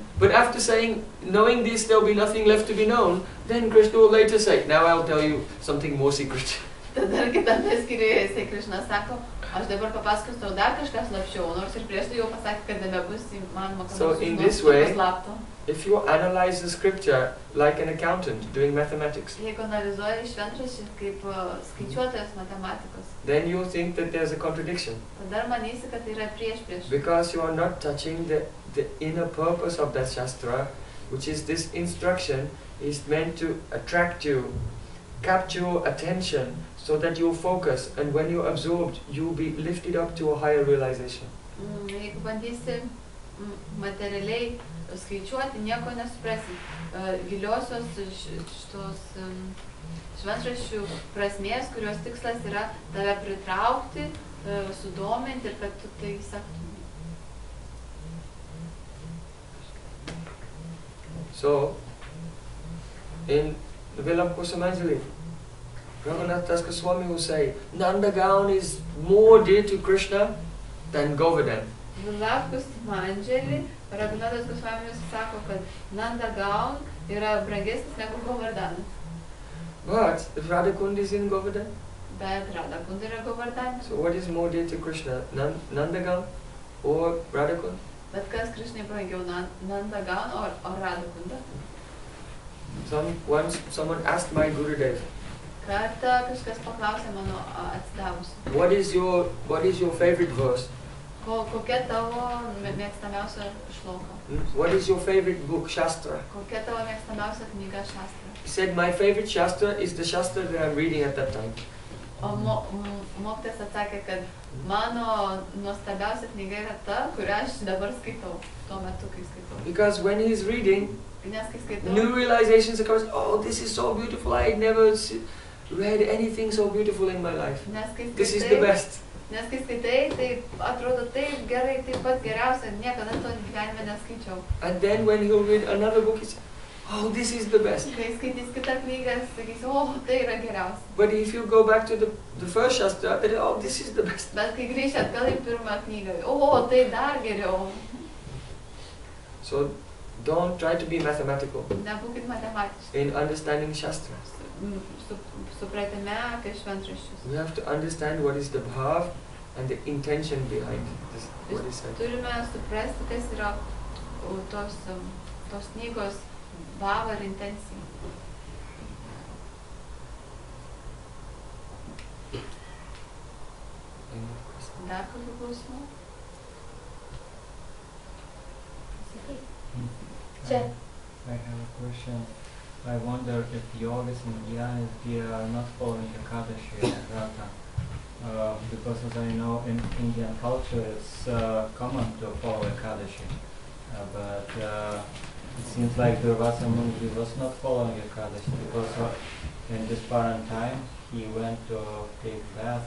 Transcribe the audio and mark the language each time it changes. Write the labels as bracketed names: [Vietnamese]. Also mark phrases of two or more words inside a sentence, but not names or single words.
[English] But after saying, knowing this, there will be nothing left to be known, then Krishna will later say, now I'll tell you something more secret. [Lithuanian] Tada kitame skyriuje jisai Krishna sako, aš dabar papasakosiu tau dar kažką slapčiau, nors ir prieš tai jau pasakė, kad nebebus įmanoma kažkas slapto. [English] If you analyze the scripture like an accountant doing mathematics, [Lithuanian] Jeigu analizuoji šventraštį kaip skaičiuotojas matematikos, [English] then you'll think that there's a contradiction. [Lithuanian] tada manysi, kad tai yra prieš. [English] Because you are not touching the inner purpose of that shastra, which is this instruction is meant to attract you, capture your attention, so that you focus, and when you're absorbed, you'll be lifted up to a higher realization. [Lithuanian] Jeigu bandysi materialiai skaičiuoti, nieko nesuprasi. Giliosios šitos šventraščių prasmės, kurios tikslas yra tave pritraukti, sudominti ir kad tu tai sektum. [English] So, in the Vilam Kusumanjali, Raghunath Das Goswami will say, Nandagaon is more dear to Krishna than Govardhan. [Lithuanian] Vilam Kusumanjali, Raghunathas Goswamis sako, kad Nandagaon yra brangesnis negu Govardhan. [English] But if Radhakund is in Govardhan, [Lithuanian] Bet Radhakund yra Govardhan. [English] so what is more dear to Krishna, Nandagaon or Radhakund? [Lithuanian] Bet kas Krishnai brangiau, Nandagaon or Radhakunda? [English] Once someone asked my Gurudev, [Lithuanian] Kartą kažkas paklausė mano atsidavusių. [English] What is your favorite verse? [Lithuanian] Kokia tavo mėgstamiausia šloka? [English] What is your favorite book, Shastra? [Lithuanian] Kokia tavo mėgstamiausia knyga šastra? [English] He said, my favorite Shastra is the Shastra that I'm reading at that time. [Lithuanian] O mokytojas atsakė, kad mano nuostabiausia knyga yra ta, kurią aš dabar skaitau, tuo metu, kai skaitau. [English] Because when he is reading, [Lithuanian] Nes kai skaitau, [English] new realizations occur. Oh, this is so beautiful. I had never read anything so beautiful in my life. This is the best. [Lithuanian] Nes kai skaitai, tai atrodo taip gerai, taip pat geriausia, niekada to gyvenime neskaičiau. [English] And then when he'll read another book, he says, oh, this is the best. [Lithuanian] Kai skaitys kitą knygą, sakys, o, tai yra geriausia. [English] But if you go back to the first Shastra, then, oh, this is the best. [Lithuanian] Bet kai grįžti atgal į pirmą knygą, o, tai dar geriau. [English] So don't try to be mathematical [Lithuanian] Nebūkit matematiški. [English] in understanding Shastra. [Lithuanian] Supratime apie šventraščius. [English] We have to understand what is the bhav and the intention behind this, what is said. [Lithuanian] Turime suprasti, kas yra tos knygos bhava ir intencija. Dar kokių klausimų? Čia. [English] I have a question. I wonder if yogis and gyanis, they are not following Ekadashi and Vrata. Because as I know, in Indian culture, it's common to follow Ekadashi. But it seems like Durvasa Muni was not following Ekadashi because in this parent time, he went to take bath.